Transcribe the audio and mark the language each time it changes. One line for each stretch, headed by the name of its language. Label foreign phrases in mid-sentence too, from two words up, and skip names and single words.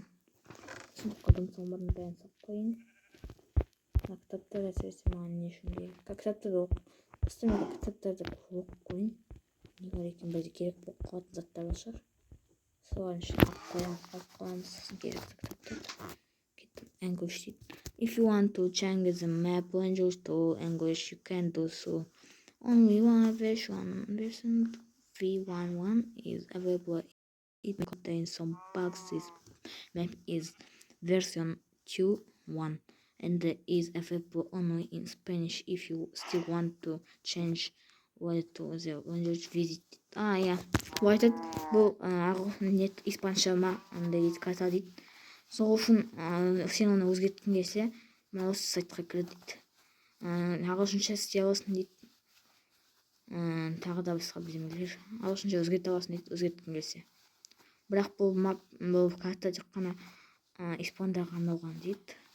Kazakh: Сөйтіп қойдым, соның бәрін бәрін салып қойын. Кітаптар әсіресе маған не үшін керек? Кітаптарды оқып, мен кітаптарды оқып қойын. Не бар екен бізге керек болып қалатын заттар да шығар. Солардың ішіне алып қоямыз керекті кітаптарды. Кеттім. English дейді.
English: If you want to change the map language to English, you can do so. Only one version v11 is available. It contains some bugs. This map is version 2.1 and is available only in Spanish. If you still want to change to the language, visit. Ja.
Kazakh: Бұл айтады, бұл нет испанша ма андай дейді, карта дейді. Сол үшін сен оны өзгерткің келсе, осы сайтқа кір дейді. Ағылшынша істей аласың дейді. Тағы да басқа бірдемелер. Ағылшынша өзгерте аласың дейді, өзгерткің келсе. Бірақ бұл карта тек қана испандарға арналған дейді.